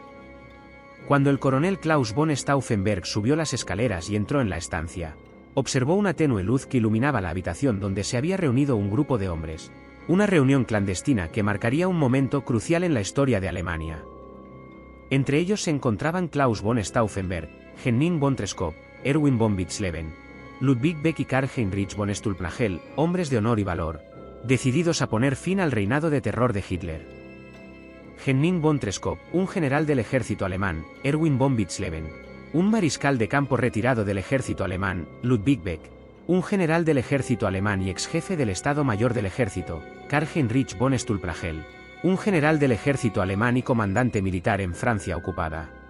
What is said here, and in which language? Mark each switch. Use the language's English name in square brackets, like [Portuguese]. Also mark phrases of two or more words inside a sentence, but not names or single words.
[Spanish] Cuando el coronel Klaus von Stauffenberg subió las escaleras y entró en la estancia, observó una tenue luz que iluminaba la habitación donde se había reunido un grupo de hombres, una reunión clandestina que marcaría un momento crucial en la historia de Alemania. Entre ellos se encontraban Klaus von Stauffenberg, Henning von Tresckow, Erwin von Witzleben, Ludwig Beck y Karl-Heinrich von Stulpnagel, hombres de honor y valor, decididos a poner fin al reinado de terror de Hitler. Henning von Tresckow, un general del ejército alemán, Erwin von Witzleben, un mariscal de campo retirado del ejército alemán, Ludwig Beck, un general del ejército alemán y ex jefe del Estado Mayor del Ejército, Karl-Heinrich von Stulpnagel, un general del ejército alemán y comandante militar en Francia ocupada.